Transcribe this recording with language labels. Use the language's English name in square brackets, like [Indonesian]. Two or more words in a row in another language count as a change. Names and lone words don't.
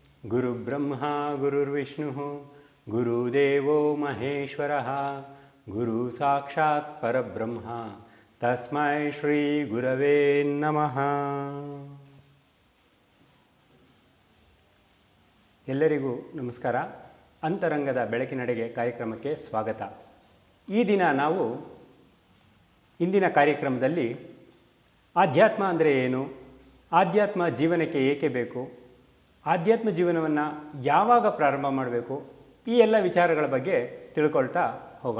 [Sanskrit] ಗುರುಬ್ರಹ್ಮ ಗುರುರ್ವಿಷ್ಣು ಗುರುದೇವೋ ಮಹೇಶ್ವರಃ ಗುರು ಸಾಕ್ಷಾತ್ ಪರಬ್ರಹ್ಮ ತಸ್ಮೈ ಶ್ರೀ ಗುರವೇ ನಮಃ. [Kannada] ಎಲ್ಲರಿಗೂ ನಮಸ್ಕಾರ. ಅಂತರಂಗದ ಬೆಳಕಿನೆಡೆಗೆ ಕಾರ್ಯಕ್ರಮಕ್ಕೆ ಸ್ವಾಗತ. ಈ ದಿನ ನಾವು ಇಂದಿನ ಕಾರ್ಯಕ್ರಮದಲ್ಲಿ ಆಧ್ಯಾತ್ಮ ಅಂದರೆ ಏನು, ಆಧ್ಯಾತ್ಮ ಜೀವನಕ್ಕೆ ಏಕೆ ಬೇಕು, ಆಧ್ಯಾತ್ಮ ಜೀವನವನ್ನು ಯಾವಾಗ ಪ್ರಾರಂಭ ಮಾಡಬೇಕು, ಈ ಎಲ್ಲ ವಿಚಾರಗಳ ಬಗ್ಗೆ ತಿಳ್ಕೊಳ್ತಾ ಹೋಗೋಣ.